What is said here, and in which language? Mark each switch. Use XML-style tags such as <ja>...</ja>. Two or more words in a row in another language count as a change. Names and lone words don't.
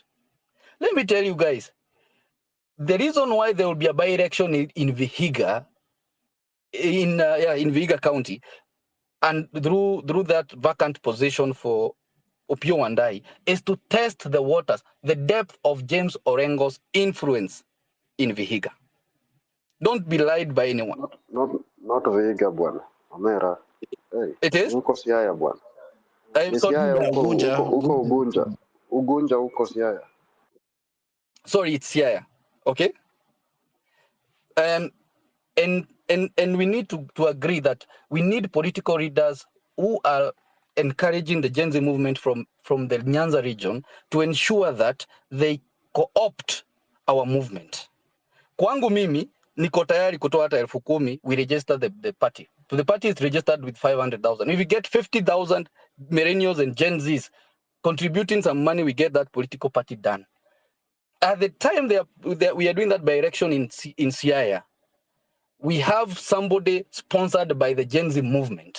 <en>Let me tell you guys, the reason why there will be a by-election in Vihiga, in Vihiga County, and through that vacant position for Opiyo Wandayi, is to test the waters, the depth of James Orengo's influence in Vihiga. Don't be lied by anyone. Not Vihiga bwana. Omera. Hey, It is?</en> <sw>uko Siaya bwana.</sw> <en>I'm</en> <sw>Ni</sw> <en>sorry. Siaya Ugunja.</en> <sw>uko Ugunja. Ugunja uko Siaya.</sw> <en>Sorry, it's Siaya. Okay? And we need to agree that we need political leaders who are encouraging the Gen Z movement from the Nyanza region to ensure that they co-opt our movement.</en> <sw>Kwangu mimi, niko tayari kutoa hata 10,000,</sw> <en>we register the party. So the party is registered with 500,000. If we get 50,000 millennials and Gen Zs contributing some money, we get that political party done. At the time we are doing that by election in Siaya, we have somebody sponsored by the Gen Z movement.</en>